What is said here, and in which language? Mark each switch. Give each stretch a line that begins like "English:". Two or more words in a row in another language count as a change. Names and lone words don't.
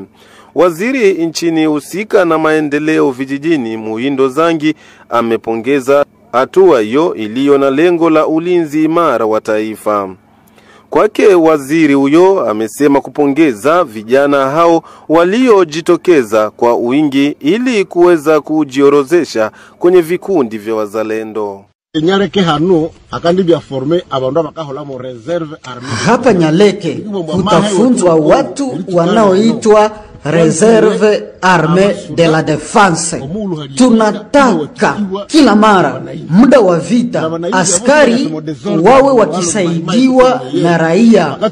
Swahili: Waziri nchini husika na maendeleo vijijini Muhindo Zangi amepongeza hatua hiyo iliyo na lengo la ulinzi imara wa taifa. Kwake waziri huyo amesema kupongeza vijana hao waliojitokeza kwa wingi ili kuweza kujiorozesha kwenye vikundi vya wazalendo.
Nande: Nyaleke hano akandi bya forme abandu bakahola mu
French: reserve armée.
Swahili: Hapa Nyaleke kutafunzwa watu wanaoitwa Reserve Armée de la Défense. Tunataka kila mara muda wa vita askari wawe wakisaidiwa na raia.